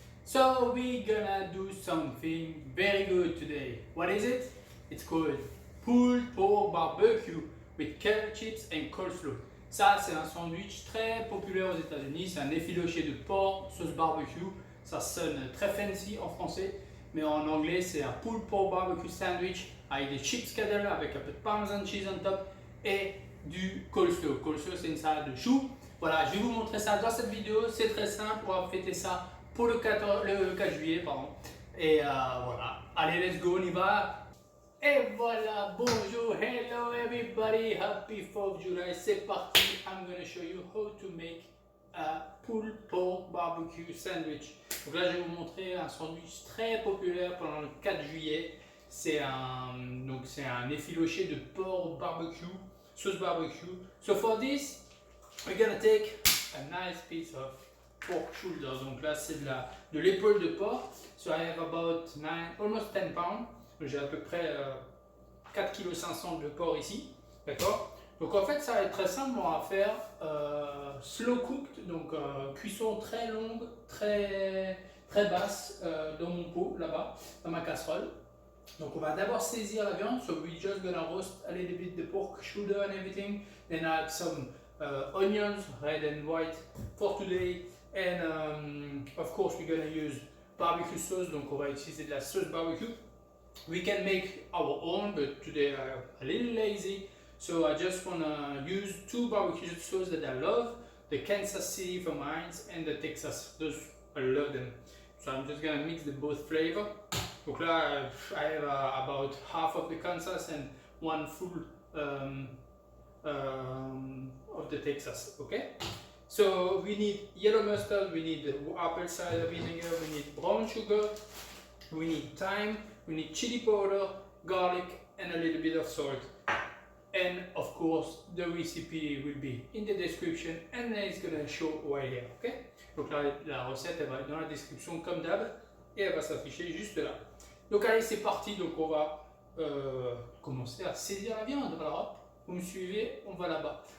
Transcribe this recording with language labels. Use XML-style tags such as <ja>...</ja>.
<en>So we're gonna do something very good today. What is it? It's called pulled pork barbecue with carrot chips and coleslaw.</en> <fr>Ça, c'est un sandwich très populaire aux États-Unis. C'est un effiloché de porc, sauce barbecue. Ça sonne très fancy en français, mais en anglais, c'est un pulled pork barbecue sandwich avec des chips kettle, avec un peu de</fr> <en>parmesan cheese on top</en> <fr>et du coleslaw. Coleslaw, c'est une salade de choux. Voilà, je vais vous montrer ça dans cette vidéo. C'est très simple. On va fêter ça pour le 4 juillet. Pardon. Et voilà. Allez,</fr> <en>let's go,</en> <fr>on y va. Et voilà, bonjour,</fr> <en>hello everybody, happy 4th of July.</en> <fr>C'est parti.</fr> <en>I'm gonna show you how to make a pulled pork barbecue sandwich.</en> <fr>Donc là, je vais vous montrer un sandwich très populaire pendant le 4 juillet. C'est un effiloché de porc barbecue, sauce barbecue.</fr> <en>So for this, we're gonna take a nice piece of pork shoulder.</en> <fr>Donc là, c'est de l'épaule de porc.</fr> <en>So I have about almost 10 pounds.</en> <fr>J'ai à peu près 4,5 kg de porc ici. D'accord? Donc en fait, ça va être très simple. On va faire</fr> <en>slow cooked,</en> <fr>donc cuisson très longue, très basse dans mon pot là-bas, dans ma casserole. Donc on va d'abord saisir la viande.</fr> <en>So we're just gonna roast a little bit the pork shoulder and everything. Then add some onions, red and white for today. And of course we're gonna use barbecue sauce.</en> <fr>Donc on va utiliser de la sauce barbecue.</fr> <en>We can make our own, but today I'm a little lazy. So I just wanna use two barbecue sauces that I love. The Kansas City from Heinz and the Texas. Those, I love them. So I'm just gonna mix the both flavor.</en> <fr>Donc là,</fr> <en>I have about half of the Kansas and one full of the Texas, okay? So we need yellow mustard, we need apple cider vinegar, we need brown sugar, we need thyme, we need chili powder, garlic, and a little bit of salt. And of course, the recipe will be in the description and it's gonna show right here, okay?</en> <fr>Donc là, la recette, elle va être dans la description comme d'hab et elle va s'afficher juste là. Donc allez, c'est parti. Donc on va commencer à saisir la viande. Alors, vous me suivez, on va là-bas.</fr>